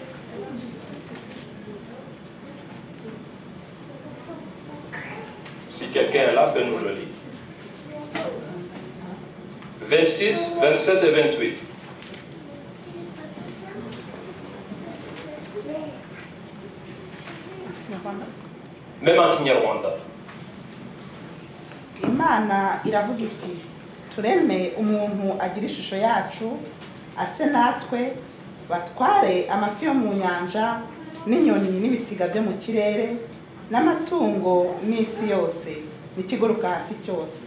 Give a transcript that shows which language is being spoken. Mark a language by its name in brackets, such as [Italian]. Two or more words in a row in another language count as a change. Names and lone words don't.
[French] Si quelqu'un est là, peut nous le lire. 26, 27 et 28. Même en Kinyarwanda. [Kinyarwanda] Imana iravuga iti tureme umuntu agira ishusho yacu ase natwe batware amafi yo mu nyanja n'inyoni n'ibisiga byo mu kirere n'amatungo n'isi yose n'ikiguruka hasi cyose.